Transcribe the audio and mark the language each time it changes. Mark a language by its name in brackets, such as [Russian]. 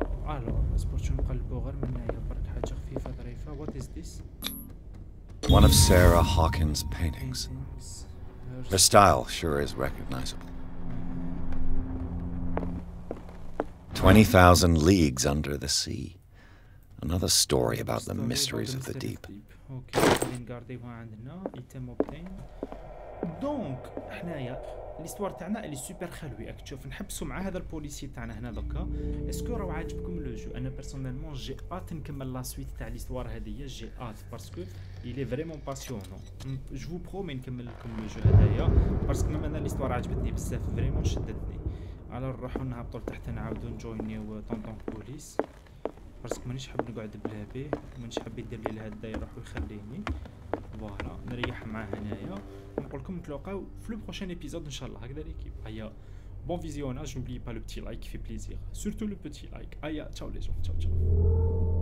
[Arabic] الو اصبر شو نقلبو غير من هنايا برك حاجة خفيفة ظريفة. [English] What is this? One of Sarah Hawkins' paintings. Her style sure is recognizable. 20,000 leagues under the sea. Another story about the mysteries of the deep. [Arabic] اوكي نغارديوها عندنا ايتم اوبتين. دونك حنايا ليستوار تاعنا اللي سوبر خلوي. راك تشوف نحبسوا مع هذا البوليسي تاعنا هنا دوكا. اسكو راهو عاجبكم لو جو؟ انا بيرسونيلمون جي ات نكمل لا سويت تاع ليستوار هذيا. [French] جي ات باسكو il est vraiment passionnant. Je vous promets [Arabic] نكمل لكم لو جو هذايا باسكو ميم انا ليستوار عجبتني بزاف فريمون شدتني. على نروحو نهبطوا لتحت نعاودو نجوينيو طونطون بوليس باسكو مانيش حاب نقعد بلا بيه ومانيش حاب يدير لي لهدا يروح ويخليني. فوالا نريح معاه هنايا ونقول لكم نتلاقاو في لو بروشين ايبيزود ان شاء الله. هكذا ليكيب. [French] هيا bon visionnage, n'oubliez pas le petit like qui fait plaisir, surtout le petit like. Aïe, ciao les gens, ciao ciao.